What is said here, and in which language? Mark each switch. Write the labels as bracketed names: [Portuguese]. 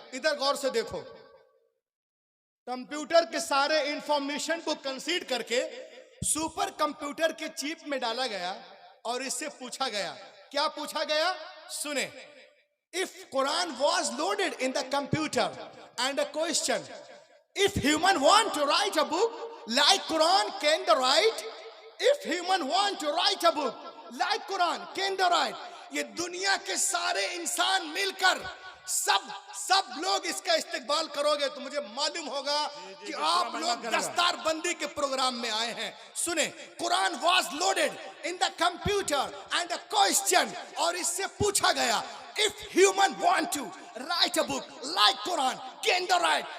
[Hindi] इधर गौर से देखो, कंप्यूटर के सारे इंफॉर्मेशन को कंसीड करके सुपर कंप्यूटर के चिप में डाला गया और इससे पूछा गया. क्या पूछा गया? सुने. [English] If Quran was loaded in the computer and a question, if human want to write a book like Quran, can they write? If human want to write a book like Quran, can they write? [Hindi] ये दुनिया के सारे इंसान मिलकर सब लोग इसका इस्तेमाल करोगे तो मुझे मालूम होगा कि आप लोग दस्तार बंदी के प्रोग्राम में आए हैं. [English] सुने, Quran was loaded in the computer and the question, [Hindi] और इससे पूछा गया [English] If human want to write a book like Quran, can they write?